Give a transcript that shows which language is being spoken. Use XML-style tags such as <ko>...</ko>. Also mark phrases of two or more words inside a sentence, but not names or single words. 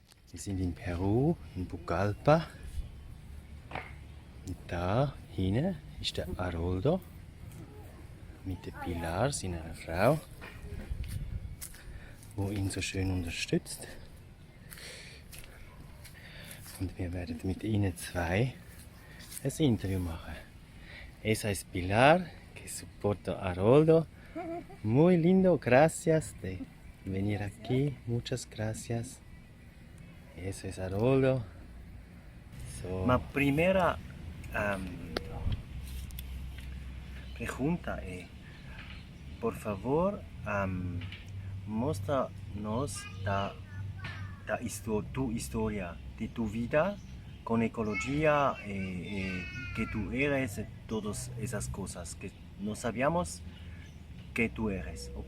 <de>Wir sind in Peru, in Pucallpa. Und da hinten ist der Haroldo mit der Pilar, seiner Frau, wo ihn so schön unterstützt. Und wir werden mit ihnen zwei ein Interview machen.</de> <es>Esa es Pilar, que soporta a Haroldo. Muy lindo, gracias de venir aquí. Muchas gracias. Eso es Haroldo. Mi primera pregunta es, por favor, muéstranos tu historia de tu vida con ecología, que tú eres, todas esas cosas que no sabíamos que tú eres, ¿ok?</es>